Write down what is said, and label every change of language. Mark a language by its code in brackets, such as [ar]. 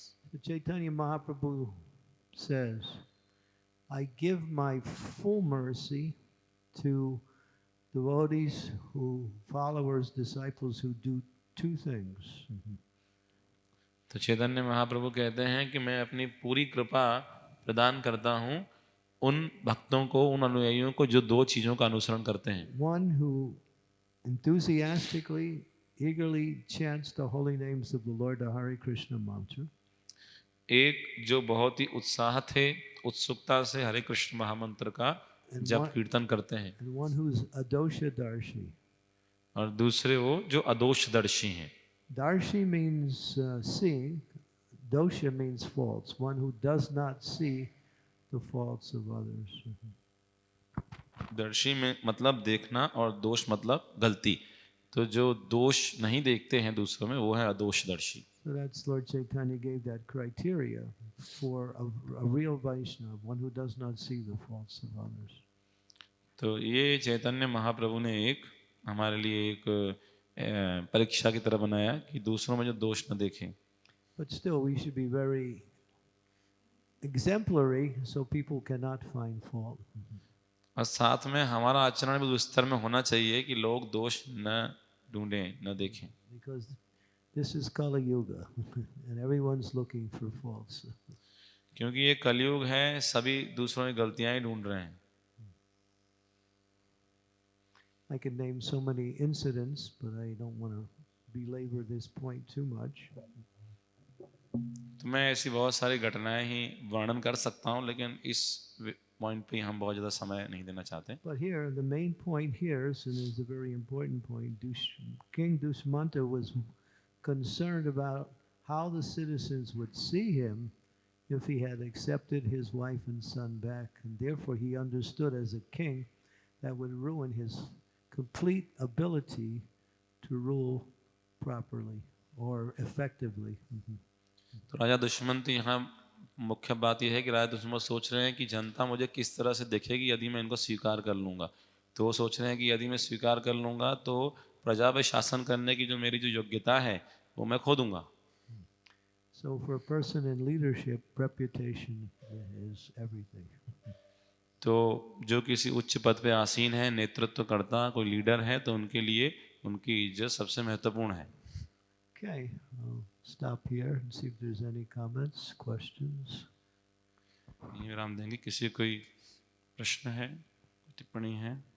[en] So Chaitanya Mahaprabhu says, I give my full mercy to devotees, followers, disciples who do two things. [hi] तो चैतन्य महाप्रभु कहते हैं कि मैं अपनी पूरी कृपा प्रदान करता हूँ उन भक्तों को, उन अनुयायियों को जो दो चीज़ों का अनुसरण करते हैं। [en] One who enthusiastically, eagerly chants the holy names of the Lord, the Hare Krishna mantra. [hi] एक जो बहुत ही उत्साह थे, उत्सुकता से हरे कृष्ण महामंत्र का जप कीर्तन करते हैं। [en] And one who's adoshadarshi. [hi] और दूसरे वो जो अदोषदर्शी हैं। [en] Darshi means seeing. Dosha means faults. One who does not see the faults of others. [hi] दर्शी में मतलब देखना और दोष मतलब गलती। तो जो दोष नहीं देखते हैं दूसरों में वो है अदोषदर्शी। [en] So that's Lord Chaitanya gave that criteria for a real Vaishnava, one who does not see the faults of others. [hi] तो ये चैतन्य महाप्रभु ने एक हमारे लिए एक परीक्षा की तरह बनाया कि दूसरों में जो दोष न देखें। [en] But still, we should be very exemplary so people cannot find fault. [hi] और साथ में हमारा आचरण भी उस स्तर में होना चाहिए कि लोग दोष न ढूंढें, न देखें। [en] Because this is Kali Yuga and everyone's looking for faults. [hi] क्योंकि ये कलयुग है, सभी दूसरों की गलतियां ही ढूंढ रहे हैं। [en] I can name so many incidents, but I don't want to belabor this point too much. [hi] तो मैं ऐसी बहुत सारी घटनाएं ही वर्णन कर सकता हूं, लेकिन इस पॉइंट पे हम बहुत ज़्यादा समय नहीं देना चाहते। [en] But here, the main point here, and is a very important point, King Dushmanta was concerned about how the citizens would see him if he had accepted his wife and son back. And therefore he understood as a king that would ruin his complete ability to rule properly or effectively. [hi] तो राजा दुष्मंत यहाँ मुख्य बात यह है कि राजा दुष्मंत सोच रहे हैं कि जनता मुझे किस तरह से देखेगी यदि मैं इनको स्वीकार कर लूँगा। तो वो सोच रहे हैं कि यदि मैं स्वीकार कर लूँगा तो प्रजा पे शासन करने की जो मेरी जो योग्यता है वो मैं खो दूंगा। [en] So for a person in leadership, reputation is everything. [hi] तो जो किसी उच्च पद पे आसीन है, नेतृत्व करता कोई लीडर है, तो उनके लिए उनकी इज्जत सबसे महत्वपूर्ण है। [en] Okay, I'll stop here and see if there's any comments, questions. [hi] यहीं विराम देंगे। किसी कोई प्रश्न है, टिप्पणी है?